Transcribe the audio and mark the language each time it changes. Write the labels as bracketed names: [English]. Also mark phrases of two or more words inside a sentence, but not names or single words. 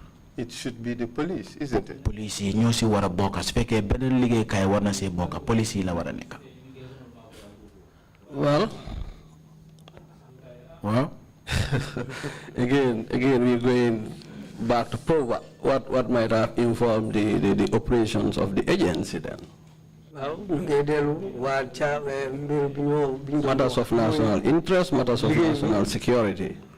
[English] it should be the police, isn't it? [Wolof] police yi ñoo si war a bokk su fekkee beneen liggéeykaay war na si bokk police yi la war a nekk. [English] Well, again, we're going back to probe what might have informed the operations of the agency then. Matters of national interest, matters of national security.